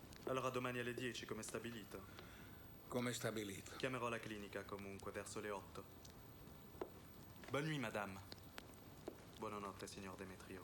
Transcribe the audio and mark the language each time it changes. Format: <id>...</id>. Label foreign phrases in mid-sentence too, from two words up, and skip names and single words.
<it>Allora domani alle 10, come stabilito. Come stabilito. Chiamerò la clinica comunque verso le 8.</it> <fr>Bonne nuit, madame.</fr> <it>Buonanotte, signor Demetrio.</it>